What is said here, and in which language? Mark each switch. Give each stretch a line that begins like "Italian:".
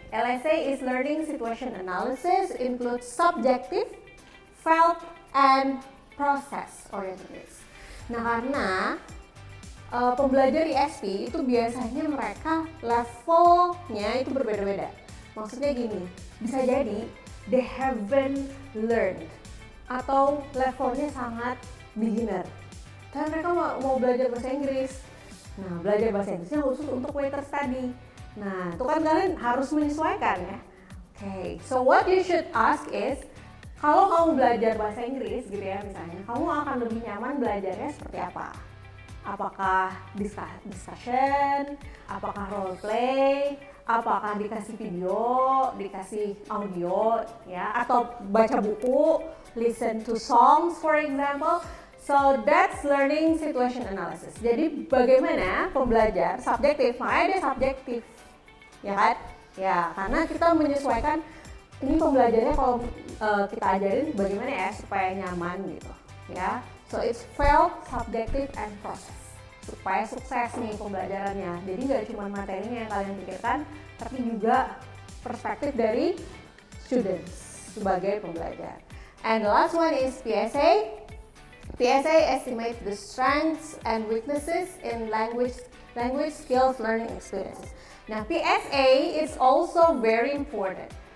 English: LSA is learning situation analysis, includes subjective, felt, and process oriented.
Indonesian: Nah, karena pembelajar ISP itu biasanya mereka levelnya itu berbeda-beda. Maksudnya gini, bisa jadi
English: they haven't learned
Indonesian: atau levelnya sangat beginner. Tapi mereka mau belajar bahasa Inggris. Nah, belajar bahasa Inggrisnya khusus untuk waiters tadi. Nah, itu kan kalian harus menyesuaikan ya.
English: Okay, so what you should ask is,
Indonesian: kalau kamu belajar bahasa Inggris gitu ya misalnya, kamu akan lebih nyaman belajarnya seperti apa? Apakah discussion, apakah role play, apakah dikasih video, dikasih audio, ya, atau baca buku,
English: listen to songs for example. So that's learning situation analysis.
Indonesian: Jadi bagaimana pembelajar subjektif, makanya dia subjektif, ya kan? Ya, karena kita menyesuaikan ini pembelajarannya kalau kita ajarin bagaimana ya supaya nyaman gitu, ya.
English: So it's felt, subjective, and process.
Indonesian: Supaya sukses nih pembelajarannya. Jadi nggak cuma materinya yang kalian pikirkan, tapi juga perspektif dari students sebagai pembelajar.
English: And the last one is PSA. PSA estimates the strengths and weaknesses in language skills learning experiences. Nah, PSA is also very important.